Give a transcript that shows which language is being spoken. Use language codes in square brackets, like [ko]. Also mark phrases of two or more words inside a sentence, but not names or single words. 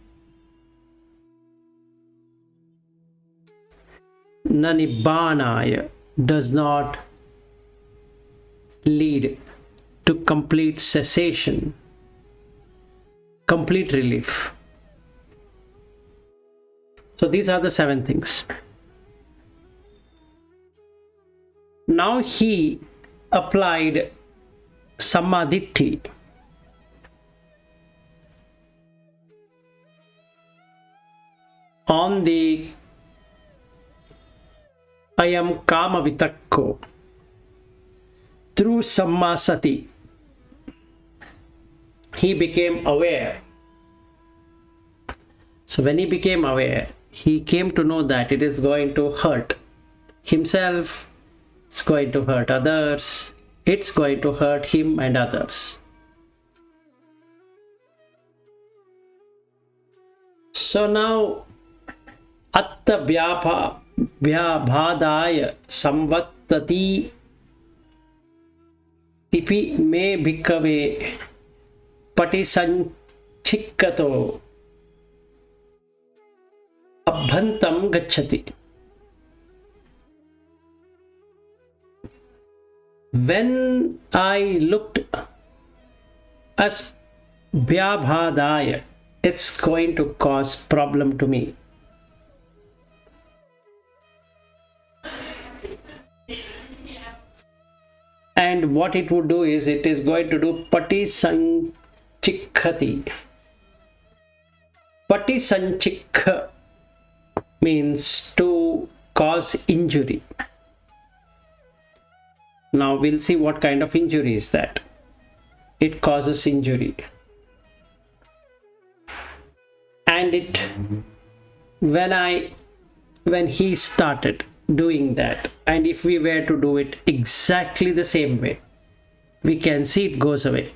[pi] Na nibbānaya [en] does not lead to complete cessation, complete relief. So these are the 7 things. Now he applied samadhi on the [pi] ayam kama vitakko [en] through [pi] samma sati. [en] He became aware. So when he became aware, he came to know that it is going to hurt himself, it's going to hurt others, it's going to hurt him and others. [pi] So now atta vyabhadaya samvattati tipi me bhikkhave patisanchikkato abhantam gacchati. [en] When I looked as vyabhadaya, it's going to cause problem to me. And what it would do is, it is going to do [pi] pati sanchikhati. Pati sanchikha [en] means to cause injury. Now we'll see what kind of injury is that. It causes injury. And it, when he started doing that, and if we were to do it exactly the same way, we can see it goes away.